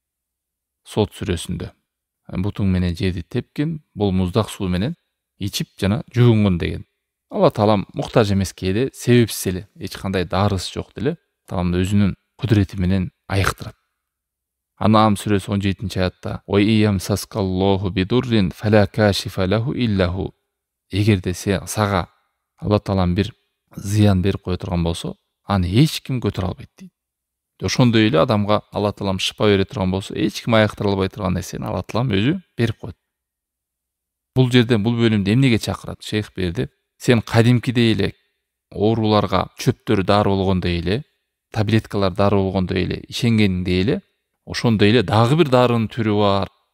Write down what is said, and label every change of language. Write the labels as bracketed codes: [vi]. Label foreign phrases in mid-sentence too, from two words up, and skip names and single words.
[ky] Сот сүрөсүндө бутуң менен жерди тепкен, бул муздак суу менен ичип жана жуунгун деген. Алла Таалам муктаж эмес кээде, себепсиз эле, эч кандай дарысы жок деле, Таалам өзүнүн кудурети менен айыктырат. Анам сүрөсү 17-аятта: [ar] "وإن يمسسك الله بضر فلا كاشف له إلا هو". [ky] Эгерде сага Алла Таалам бир зыян берип кое турган болсо, аны эч ким көтөрө албайт дейт. Ошондой эле адамга Алла Таалам шыпа бере турган болсо, эч ким айыктыра албай турган нерсени Алла Таалам өзү берип коет. Бул жерден, бул бөлүмдө эмнеге чакырат? Шейх берди: сен кадимкидей эле ооруларга чөптөр дары болгондой эле, таблеткалар дары болгондой эле ишенгениңдей эле, ошондой эле дагы бир дарынын түрү бар.